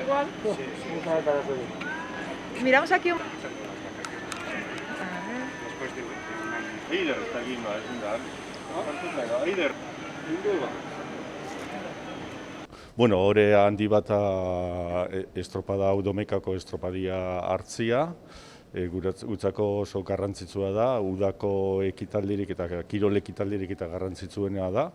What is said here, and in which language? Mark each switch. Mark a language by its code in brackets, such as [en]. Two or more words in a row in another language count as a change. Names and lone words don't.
[es] igual. Sí. Miramos aquí un... Después de Eider está aquí, no, es un dar. Eider. [eu] Bueno, ore handi bat estropada hau Domekako estropadia hartzia. Gutzako oso garrantzitsua da, udako ekitaldirik eta kirol ekitaldirik eta garrantzitsuena da.